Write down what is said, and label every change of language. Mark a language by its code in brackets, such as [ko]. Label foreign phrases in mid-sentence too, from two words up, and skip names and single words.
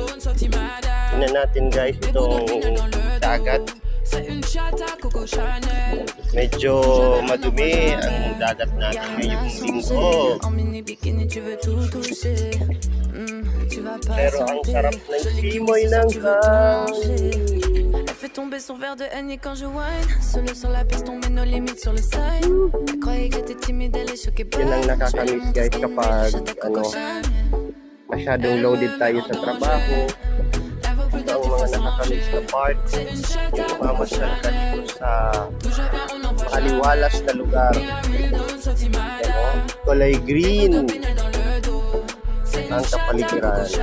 [tl] Tingnan natin guys itong dagat. Medyo madumi ang dagat natin ngayong linggo. Pero ang sarap ng simoy ng [fr] Fait tomber son verre de Henny quand je whine. Solo sur la piste, on met nos limites sur le side. Elle croyait que j'étais timide, elle est choquée par. [tl] Yun ang nakakamiss guys kapag masyadong loaded tayo sa trabaho. Ito ang mga nakakamiss na part. Yung mamasyal ka dito sa makaliwalas na lugar. Kulay green ang kapaligiran.